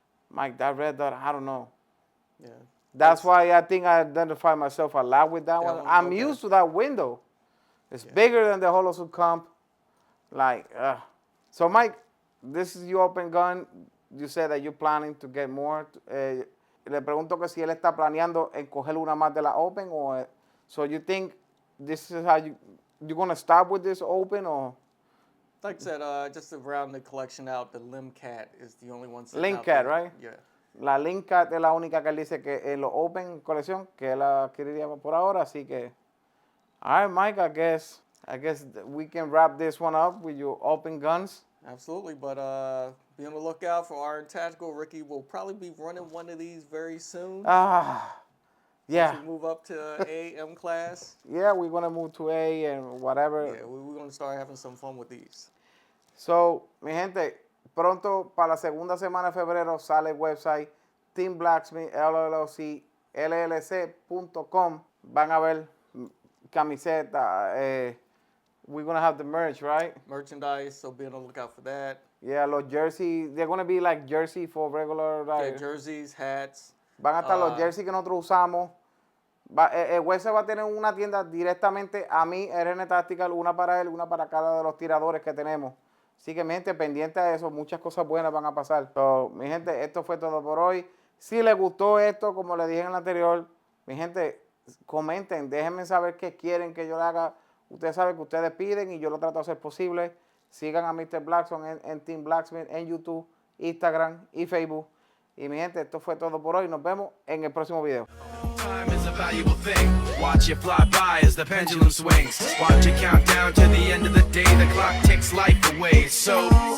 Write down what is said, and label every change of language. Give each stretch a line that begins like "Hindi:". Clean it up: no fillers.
English: Mike, that red dot, I don't know. Yeah. That's why I think I identify myself a lot with that one. I'm okay. used to that window. It's bigger than the Holosuit Comp. Like, so Mike, this is your open gun. You said that you're planning to get more.
Spanish: Le pregunto que si él está planeando en coger una más de la open
English: or so you think this is how you're gonna stop with this open or? Like I said, just to round the collection out, the Lim Cat is the only one. Lim Cat, right? Yeah.
Spanish: La Lim Cat es la única que él dice que en los open colección que él adquiriría por ahora, así que.
English: All right, Mike, I guess we can wrap this one up with your open guns. Absolutely, but be on the lookout for our tactical. Ricky will probably be running one of these very soon. Yeah. Once we move up to AM class. Yeah, we're gonna move to A and whatever. Yeah, we're gonna start having some fun with these.
Spanish: So, mi gente, pronto para la segunda semana de febrero sale el website Team BlackSmith LLC.com. Van a ver camiseta.
English: We're gonna have the merch, right? Merchandise, so be on the lookout for that. Yeah,
Spanish: los jerseys,
English: they're gonna be like jersey for regular. Yeah, jerseys, hats.
Spanish: Van a estar los jerseys que nosotros usamos. El website va a tener una tienda directamente a mí, RN Tactical, una para él, una para cada de los tiradores que tenemos. Así que, mi gente, pendiente a eso, muchas cosas buenas van a pasar. So, mi gente, esto fue todo por hoy. Si les gustó esto, como les dije en el anterior, mi gente, comenten, déjenme saber qué quieren que yo le haga. Ustedes saben que ustedes piden y yo lo trato de hacer posible. Sigan a Mr. Blackson en Team BlackSmith en YouTube, Instagram y Facebook. Y mi gente, esto fue todo por hoy. Nos vemos en el próximo video.
English: Time is a valuable thing. Watch it fly by as the pendulum swings. Watch it count down to the end of the day. The clock takes life away. So